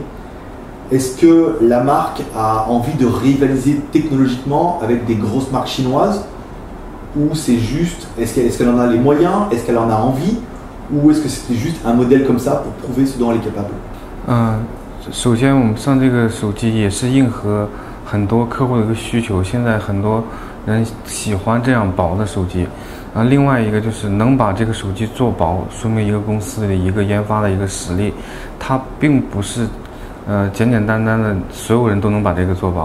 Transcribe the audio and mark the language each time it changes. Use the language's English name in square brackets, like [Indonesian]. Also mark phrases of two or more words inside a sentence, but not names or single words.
[French] Est-ce que la marque a envie de rivaliser technologiquement avec des grosses marques chinoises, ou c'est juste, est-ce qu'elle en a les moyens, est-ce qu'elle en a envie, ou est-ce que c'était juste un modèle comme ça pour prouver ce dont elle est capable? [Chinese] 首先我们上这个手机也是应和很多客户的一个需求，现在很多人喜欢这样薄的手机。另外一个就是能把这个手机做薄，说明一个公司的一个研发的一个实力，它并不是简简单单的所有人都能把这个做薄。